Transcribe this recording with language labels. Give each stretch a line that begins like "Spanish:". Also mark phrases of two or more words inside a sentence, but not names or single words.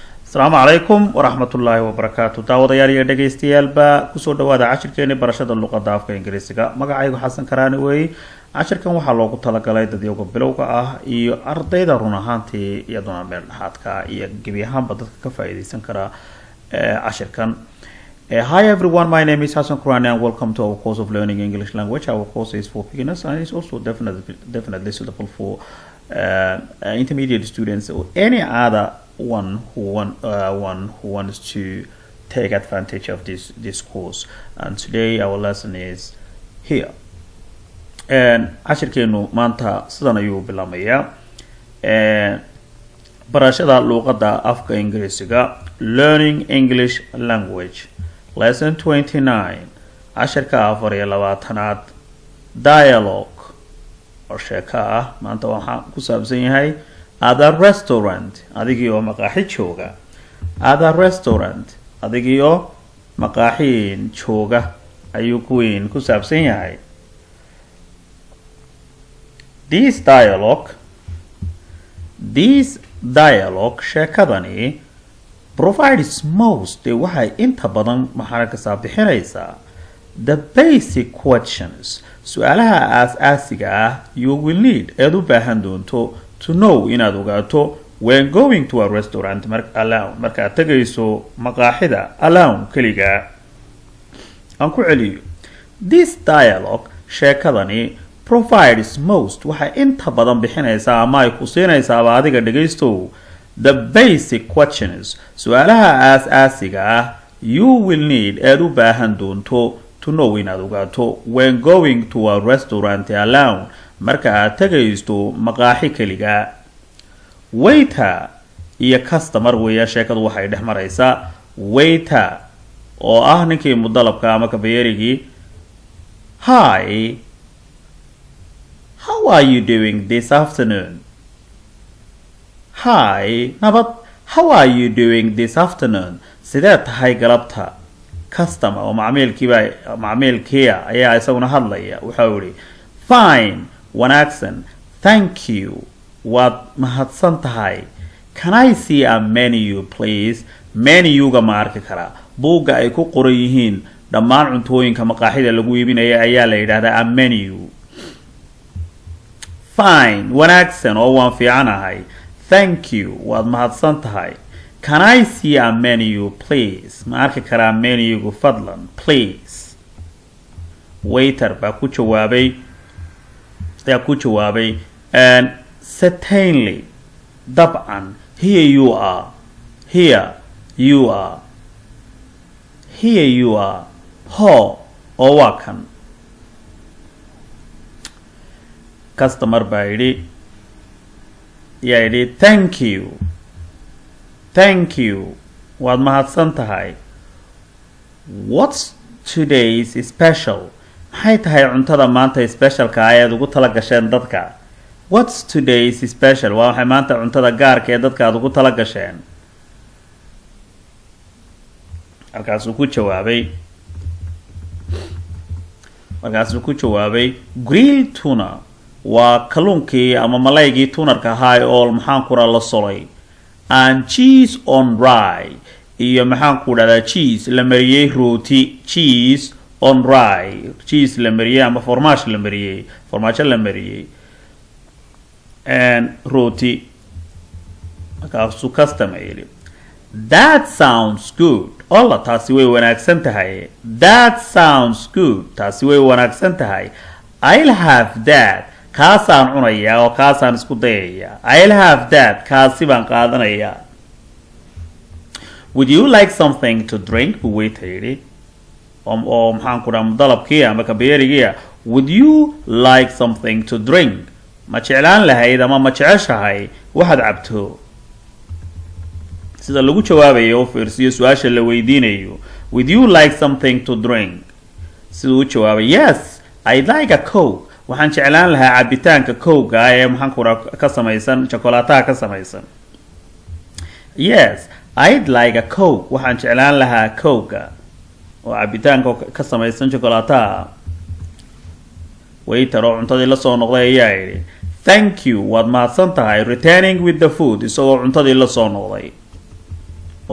Arabic: السلام عليكم ورحمة الله وبركاته.
Somali: داوديال iyo dhageystayaal kusoo dhawaada cashirkeena barashada luuqada Af-Ingiriisiga. Magacaygu Xasan Karaani weey. Cashirkan waxaa loogu talagalay dadyoga bilowga ah iyo ardayda run ahaantii iyaduna meel dhaxadka iyo gebi ahaanba dadka ka faa'iideysan kara cashirkan.
English: Hi everyone, my name is Hassan Kurani and welcome to our course of learning English language. Our course is for beginners and it's also definitely suitable for intermediate students or any other one who wants to take advantage of this course. And today our lesson is here.
Somali: And cashirkeenu maanta sidan ayuu bilaamayaa. Barashada luuqada Af-Ingiriisiga,
English: learning English language. Lesson 29.
Somali: Casharka 24aad. Dialogue oo sheeko ah. Maanta waxaan ku saabsan yahay
English: at a restaurant.
Somali: Adigoo maqaaxi jooga.
English: At a restaurant.
Somali: Adigoo maqaaxi jooga ayuu ku saabsan yahay.
English: This dialogue
Somali: sheekadani
English: provides most
Somali: waxay inta badan maxaa ka saabixinaysaa
English: the basic questions
Somali: su'aalaha aas-aasiga ah
English: you will need
Somali: eed u baahan doonto
English: to know
Somali: inaad ogaato
English: when going to a restaurant
Somali: markaad tagayso maqaaxida alone keliga. aan ku celiyo.
English: This dialogue
Somali: sheekadani
English: provides most
Somali: waxay inta badan bixinaysaa ama ay ku siinaysaa adiga dhageysto
English: the basic questions
Somali: su'aalaha aas-aasiga ah
English: you will need
Somali: eed u baahan doonto
English: to know
Somali: inaad ogaato
English: when going to a restaurant alone
Somali: marka aad tagaysto maqaaxi keliga. Waiter iyo customer weeyaa sheekadu waxay dhex maraysaa. Waiter oo ah ninkii mudalabka ama kabayerigii.
English: Hi, how are you doing this afternoon? Hi, nabad, how are you doing this afternoon?
Somali: Sidee tahay galabta? Customer oo macmiilkiiya ayaa isaguna hadlaya. Waxa uu yiri, fine, wanaagsan,
English: thank you,
Somali: waad mahadsan tahay.
English: Can I see a menu please?
Somali: Menu-ga ma arki karaa. Buugga ay ku qoran yihiin dhammaan cuntooyinka maqaaxida lagu iibinayo ayaa la yiraahdaa a menu. Fine, wanaagsan oo waan fiicanahay.
English: Thank you,
Somali: waad mahadsan tahay.
English: Can I see a menu please?
Somali: Ma arki karaa menu-gu fadlan, please. Waiter baa ku jawaabay
English: and certainly,
Somali: dabcan,
English: here you are.
Somali: Ho, oo waa kan. Customer baa yidhi
English: thank you,
Somali: waad mahadsan tahay.
English: What's today's special?
Somali: Maxay tahay cuntada maanta specialka ayaad ugu tala gasheen dadka?
English: What's today's special?
Somali: Waa maxay maanta cuntada gaarka ee dadka aad ugu tala gasheen? Markaasuu ku jawaabay
English: grilled tuna.
Somali: waa kalluunkii ama malaygii tunarka ahaa oo maxaan ku la solay.
English: And cheese on rye.
Somali: iyo maxaan ku dhahdaa cheese la mariyay rooti.
English: Cheese on rye.
Somali: cheese la mariyay ama formaash la mariyay. formaajo la mariyay. And rooti. markaasuu customer yidhi,
English: that sounds good.
Somali: Alla, taasi way wanaagsan tahay.
English: That sounds good.
Somali: taasi way wanaagsan tahay.
English: I'll have that.
Somali: kaasaan cunaya oo kaasaan isku dayaya.
English: I'll have that.
Somali: kaasi baan qaadanaya.
English: Would you like something to drink?
Somali: buu waiter yidhi. oo maxaan ku dhaha mudalabkii ama kabeerigiia.
English: Would you like something to drink?
Somali: ma jeclaan lahayd ama ma jeceshahay waxaad cabto? sida lagu jawaabayo oo fiirsiyo su-aasha la weydiinayo.
English: Would you like something to drink?
Somali: siduu u jawaabay,
English: yes, I'd like a coke.
Somali: waxaan jeclaan lahaa cabitaanka kowga ee maxaan ku dhaha ka samaysan chocolaataha ka samaysan. Yes, I'd like a coke. waxaan jeclaan lahaa kowga oo cabitaanka ka samaysan chocolaataha. Waiter oo cuntadii la soo noqday ayaa yidhi,
English: thank you,
Somali: waad mahadsan tahay.
English: Returning with the food,
Somali: isagoo cuntadii la soo noqday.